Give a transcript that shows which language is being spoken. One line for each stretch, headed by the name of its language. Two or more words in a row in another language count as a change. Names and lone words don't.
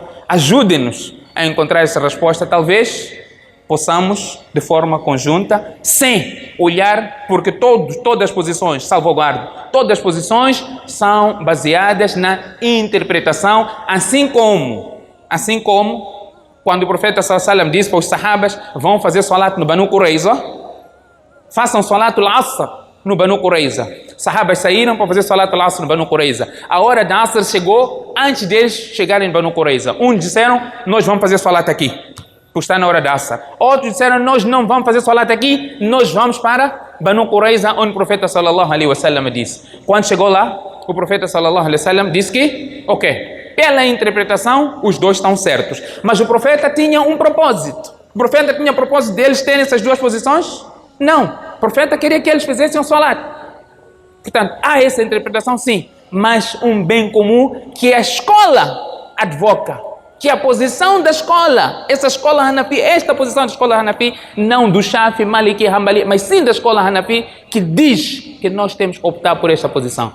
Portuguese: Ajudem-nos a encontrar essa resposta. Talvez possamos, de forma conjunta, sem olhar, porque todas as posições, salvaguardo, todas as posições são baseadas na interpretação, assim como quando o profeta
Arabic: صلى الله عليه وسلم
Portuguese: disse para os sahabas, vão fazer salat no Banu Qurayza, façam
Arabic: صلاة العصر
Portuguese: no Banu Qurayza. Sahabas saíram para fazer
Arabic: صلاة العصر
Portuguese: no Banu Qurayza. A hora da Asr chegou antes deles chegarem no Banu Qurayza. Uns disseram, nós vamos fazer Salat aqui, por estar na hora da Asr. Outros disseram, nós não vamos fazer Salat aqui, nós vamos para Banu Qurayza, onde o profeta
Arabic: صلى الله عليه وسلم
Portuguese: disse. Quando chegou lá, o profeta
Arabic: صلى الله عليه وسلم
Portuguese: disse que, ok, pela interpretação, os dois estão certos. Mas o profeta tinha um propósito. O profeta tinha o propósito deles terem essas duas posições? Não. O profeta queria que eles fizessem o Salat. Portanto, há essa interpretação sim, mas um bem comum que a escola advoca, que a posição da escola, essa escola Hanafi, esta posição da escola Hanafi, não do Shafi, Maliki, Hanbali, mas sim da escola Hanafi, que diz que nós temos que optar por esta posição.